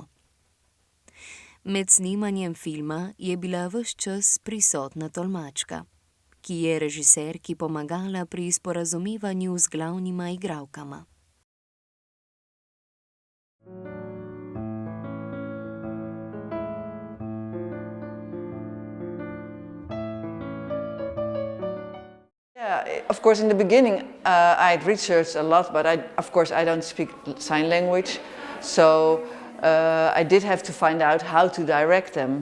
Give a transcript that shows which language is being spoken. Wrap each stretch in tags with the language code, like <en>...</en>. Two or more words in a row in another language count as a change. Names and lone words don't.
<sl>Med snemanjem filma je bila ves čas prisotna tolmačka, ki je režiserki pomagala pri sporazumevanju z glavnima igralkama.</sl> <en>Yeah, of course, in the beginning I had researched a lot, but I don't speak sign language, so I did have to find out how to direct them.</en>